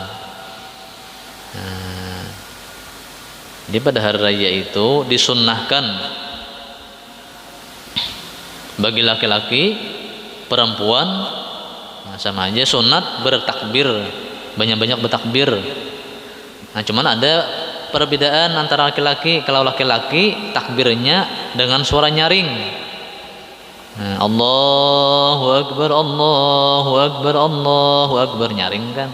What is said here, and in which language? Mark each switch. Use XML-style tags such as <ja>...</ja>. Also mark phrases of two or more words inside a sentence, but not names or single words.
<id>Nah, jadi pada hari raya itu disunnahkan bagi laki-laki, perempuan, nah sama aja sunat bertakbir, banyak-banyak bertakbir. Nah cuman ada perbedaan antara laki-laki. Kalau laki-laki takbirnya dengan suara nyaring. Nah,</id> <ar>الله أكبر، الله أكبر، الله أكبر,</ar> <id>nyaring kan.</id>